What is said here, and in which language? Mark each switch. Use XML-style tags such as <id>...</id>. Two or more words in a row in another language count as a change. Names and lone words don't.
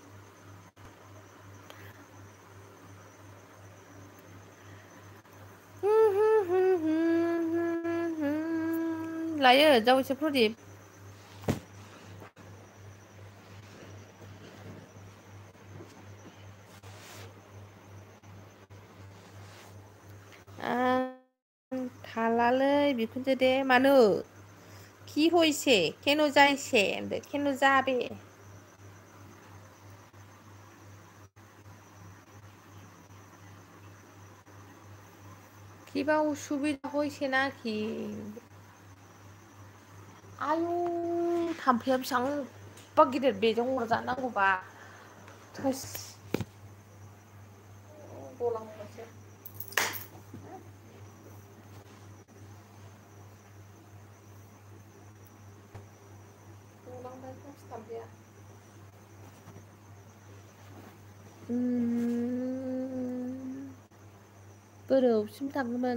<trp>लायो जावैसो प्रदिप थालालै बिखुनजो दे मानो</trp> <bn>কি হয়েছে কেন যাইছে কেন যাবে</bn> <trp>কিবা उसुबिदा হয়েছে नाखि आयु थाम्फैया बेसेबांबा गिदिर बेजों अरजानांगौबा थोस गलांबायसो गलांबाय फार्स्ट थाम्फैया बोरावसिम थांगौमोन</trp>